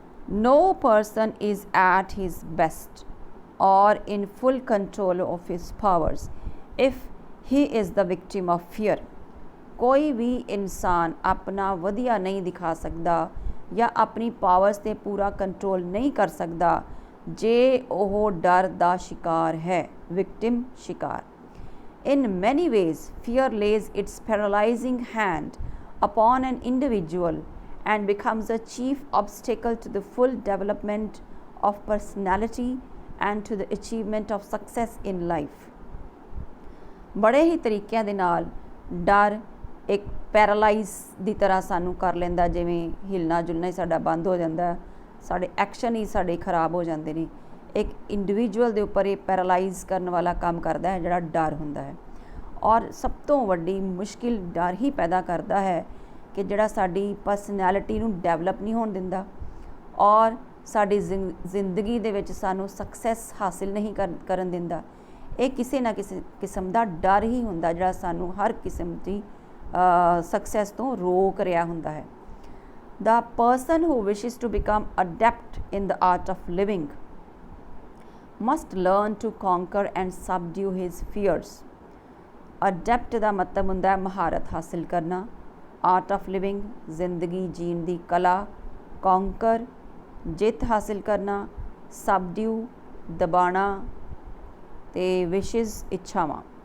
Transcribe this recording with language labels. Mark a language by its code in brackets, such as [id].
[en] No person is at his best or in full control of his powers if he is the victim of fear. [pa] ਕੋਈ ਵੀ ਇਨਸਾਨ ਆਪਣਾ ਵਧੀਆ ਨਹੀਂ ਦਿਖਾ ਸਕਦਾ ਜਾਂ ਆਪਣੀ ਪਾਵਰਸ 'ਤੇ ਪੂਰਾ ਕੰਟਰੋਲ ਨਹੀਂ ਕਰ ਸਕਦਾ ਜੇ ਉਹ ਡਰ ਦਾ ਸ਼ਿਕਾਰ ਹੈ, ਵਿਕਟਿਮ, ਸ਼ਿਕਾਰ. [en] In many ways, fear lays its paralyzing hand upon an individual and becomes a chief obstacle to the full development of personality and to the achievement of success in life. [pa] बड़े ही तरीक़िਆਂ ਦੇ ਨਾਲ डर एक paralyse ਦੀ ਤਰ੍ਹਾਂ ਸਾਨੂੰ ਕਰ ਲੈਂਦਾ, ਜਿਵੇਂ ਹਿਲਣਾ ਜੁਲਣਾ ਹੀ ਸਾਡਾ ਬੰਦ ਹੋ ਜਾਂਦਾ, ਸਾਡੇ ਐਕਸ਼ਨ ਹੀ ਸਾਡੇ ਖਰਾਬ ਹੋ ਜਾਂਦੇ ਨੇ। ਇੱਕ ਇੰਡੀਵਿਜੂਅਲ ਦੇ ਉੱਪਰ ਇਹ ਪੈਰਾਲਾਈਜ਼ ਕਰਨ ਵਾਲਾ ਕੰਮ ਕਰਦਾ ਹੈ ਜਿਹੜਾ ਡਰ ਹੁੰਦਾ ਹੈ। ਔਰ ਸਭ ਤੋਂ ਵੱਡੀ ਮੁਸ਼ਕਿਲ ਡਰ ਹੀ ਪੈਦਾ ਕਰਦਾ ਹੈ ਕਿ ਜਿਹੜਾ ਸਾਡੀ ਪਰਸਨੈਲਿਟੀ ਨੂੰ ਡਿਵੈਲਪ ਨਹੀਂ ਹੋਣ ਦਿੰਦਾ ਔਰ ਸਾਡੀ ਜ਼ਿੰਦਗੀ ਦੇ ਵਿੱਚ ਸਾਨੂੰ ਸਕਸੈਸ ਹਾਸਿਲ ਨਹੀਂ ਕਰਨ ਦਿੰਦਾ। ਇਹ ਕਿਸੇ ਨਾ ਕਿਸੇ ਕਿਸਮ ਦਾ ਡਰ ਹੀ ਹੁੰਦਾ ਜਿਹੜਾ ਸਾਨੂੰ ਹਰ ਕਿਸਮ ਦੀ ਸਕਸੈਸ ਤੋਂ ਰੋਕ ਰਿਹਾ ਹੁੰਦਾ ਹੈ। [en] The person who wishes to become adept in the art of living must learn to conquer and subdue his fears. [pa] Adept ਦਾ ਮਤਲਬ ਹੁੰਦਾ ਹੈ ਮਹਾਰਤ ਹਾਸਿਲ ਕਰਨਾ, [en] art of living [pa] ਜ਼ਿੰਦਗੀ ਜੀਣ ਦੀ ਕਲਾ, conquer ਜਿੱਤ ਹਾਸਿਲ ਕਰਨਾ, subdue ਦਬਾਣਾ ਤੇ ਵਿਸ਼ਿਜ਼ ਇੱਛਾਵਾਂ।